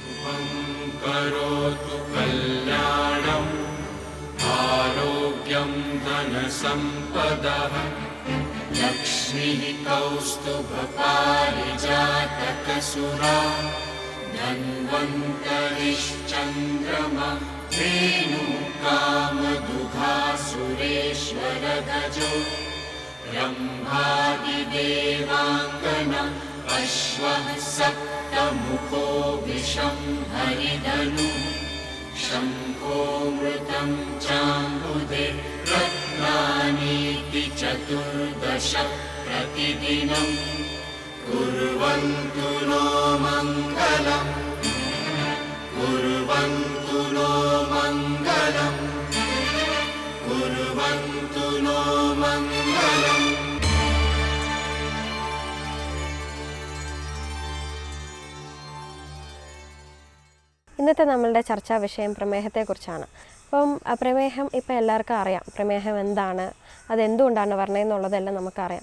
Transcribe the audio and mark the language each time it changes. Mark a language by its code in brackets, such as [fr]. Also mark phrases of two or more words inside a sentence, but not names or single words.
[sa] ലക്ഷ്മീ കൗസ്തുഭപാരിജാതകസുരാ ധന്വന്തരിശ്ചന്ദ്രമാ ധേനുകാമദുഘാസുരേശ്വരഗജോ ब्रह्मादिदेवाङ्गना अश्वः सप्तमुखो विषं हरिधनु शङ्खो मृतं चाम्बुदे रत्नानीति चतुर्दश प्रतिदिनं कुर्वन्तु नो मङ्गलम् कुर्वन्तु नो मङ्गलम् कुर्वन्तु नो मङ्गलम्. [ml] ഇന്നത്തെ നമ്മളുടെ ചർച്ചാ വിഷയം പ്രമേഹത്തെക്കുറിച്ചാണ്. അപ്പം പ്രമേഹം ഇപ്പോൾ എല്ലാവർക്കും അറിയാം. പ്രമേഹം എന്താണ്, അതെന്തുകൊണ്ടാണ് പറഞ്ഞതെന്നുള്ളതെല്ലാം നമുക്കറിയാം.